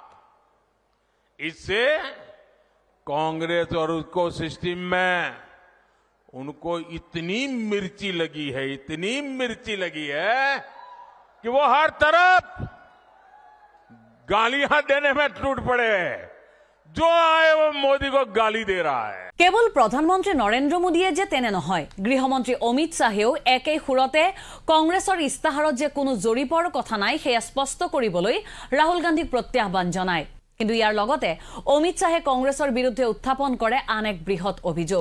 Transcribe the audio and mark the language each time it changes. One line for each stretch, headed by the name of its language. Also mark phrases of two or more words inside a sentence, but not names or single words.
Hindi: इससे कांग्रेस और उसको सिस्टम में उनको इतनी मिर्ची लगी है कि वो हर तरफ गालियां देने में टूट पड़े। जो आए वो मोदी को गाली दे रहा है।
Assamese: কেৱল প্ৰধানমন্ত্ৰী নৰেন্দ্ৰ মোদীয়ে যে তেনে নহয়, গৃহমন্ত্ৰী অমিত শ্বাহেও একেই সুৰতে কংগ্ৰেছৰ ইস্তাহাৰত যে কোনো জৰীপৰ কথা নাই সেয়া স্পষ্ট কৰিবলৈ ৰাহুল গান্ধীক প্ৰত্যাহ্বান জনায়। কিন্তু ইয়াৰ লগতে অমিত শ্বাহে কংগ্ৰেছৰ বিৰুদ্ধে উত্থাপন কৰে আন এক বৃহৎ অভিযোগ।